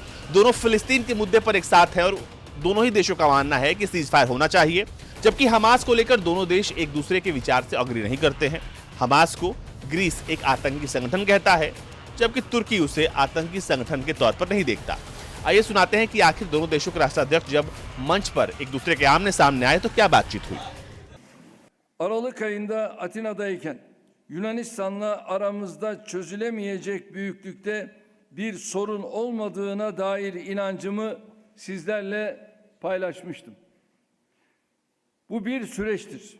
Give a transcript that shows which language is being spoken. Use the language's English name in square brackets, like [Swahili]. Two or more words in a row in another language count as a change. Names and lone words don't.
[Hindi] दोनों फिलिस्तीन के मुद्दे पर एक साथ हैं और दोनों ही देशों का मानना है कि [English] cease fire [Hindi] होना चाहिए, जबकि हमास को लेकर दोनों देश एक दूसरे के विचार से अग्री नहीं करते हैं। हमास को ग्रीस एक आतंकी संगठन कहता है, जबकि तुर्की उसे आतंकी संगठन के तौर पर नहीं देखता। आइए सुनाते हैं कि आखिर दोनों देशों के राष्ट्राध्यक्ष जब मंच पर एक दूसरे के आमने सामने आए तो क्या बातचीत हुई। [Turkish] Aralık ayında Atina'dayken Yunanistan'la aramızda çözülemeyecek büyüklükte bir sorun olmadığına dair inancımı sizlerle paylaşmıştım. Bu bir süreçtir.